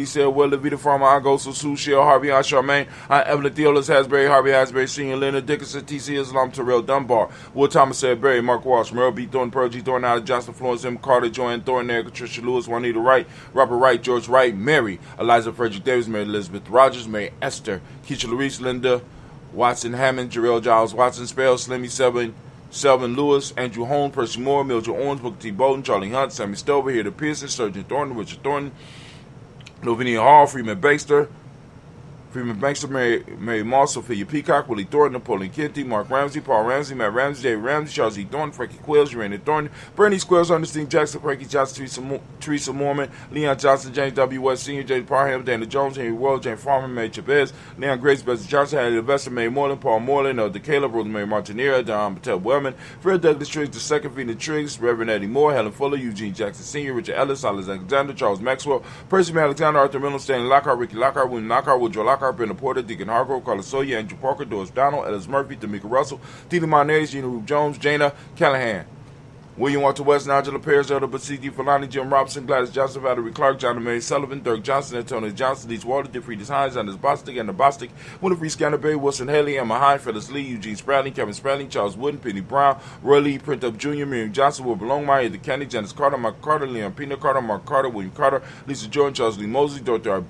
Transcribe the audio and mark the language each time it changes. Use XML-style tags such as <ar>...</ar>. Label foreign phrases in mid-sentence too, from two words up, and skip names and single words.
<en>Sale, Will, Levita Farmer, Agoso, Sue, Shell, Harvey, Aunt Charmaine, Aunt Evelyn Theolis, Hasbury, Harvey Hasbury Sr., Leonard Dickinson, T.C. Islam, Terrell Dunbar, Will Thomas, Ed Berry, Mark Walsh, Merle B. Thornton, Pearl G. Thornton, Allen Johnson, Florence M. Carter, Joanne Thornton, Erica Tricia Lewis, Juanita Wright, Robert Wright, George Wright, Mary, Eliza Frederick Davis, Mary Elizabeth Rogers, Mary Esther, Keisha Larice, Linda Watson Hammond, Jarrell Giles Watson, Spell, Slimmy Selvin Lewis, Andrew Holmes, Percy Moore, Mildred Owens, Booker T. Bolton, Charlie Hunt, Sammy Stover, Hilda Pearson, Surgeon Thornton, Richard Thornton, Lavinia Hall, Freeman Bankston, Mary Moss, Sophia Peacock, Willie Thornton, Napoleon Kenty, Mark Ramsey, Paul Ramsey, Matt Ramsey, Dave Ramsey, Charles E. Thornton, Frankie Quills, Urania Thornton, Bernie Squills, Ernestine Jackson, Frankie Johnson, Teresa Mormon, Leon Johnson, James W. West Sr., James Parham, Dana Jones, Henry World, James Farmer, Mary Chavez, Leon Grace, Bessie Johnson, Harry Levester, Mary Moreland, Paul Moreland, Elder Caleb, Rosemary Martinera, Don Patel Wellman, Fred Douglas Triggs II, Vina Triggs, Reverend Eddie Moore, Helen Fuller, Eugene Jackson Sr., Richard Ellis, Silas Alexander, Charles Maxwell, Percy May Alexander, Arthur Miller, Stanley Lockhart, Ricky Lockhart, William Lockhart, Woodrow Lockhart, Brenda Porter, Deacon Hargrove, Carlos Sawyer, Andrew Parker, Doris Donald, Ellis Murphy, Tamika Russell, Tina Monez, Gina Rube Jones, Jana Callahan, William Walter West, Angela Perez, Elder Basiki, Falani, Jim Robinson, Gladys Johnson, Valerie Clark, John and Mary Sullivan, Dirk Johnson, Antonio Johnson, Leach Walter, DeFriedis Hines, Anders Bostic, Anna Bostic, Winifred Scanterbury, Wilson Haley, Emma Hine, Phyllis Lee, Eugene Spradling, Kevin Spradling, Charles Wooden, Penny Brown, Roy Lee, Print Up Jr., Miriam Johnson, Wilbur Longmire, Eddie Candy, Janice Carter, Michael Carter, Leon Pina Carter, Mark Carter, William Carter, Lisa Jordan, Charles Lee Mosley, Dorothy R.</en>